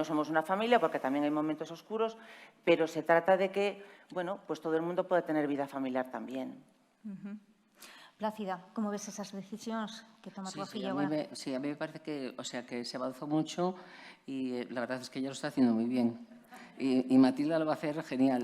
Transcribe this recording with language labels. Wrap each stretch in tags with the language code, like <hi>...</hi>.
<es>No somos una familia porque también hay momentos oscuros, pero se trata de que, bueno, pues todo el mundo pueda tener vida familiar también.</es> <gl>Plácida, como ves esas decisións que toma tua filla a agora?</gl> <es>mí me parece que, o sea, que se avanzó mucho y la verdad es que ella lo está haciendo muy bien. Y Matilda lo va a hacer genial.</es>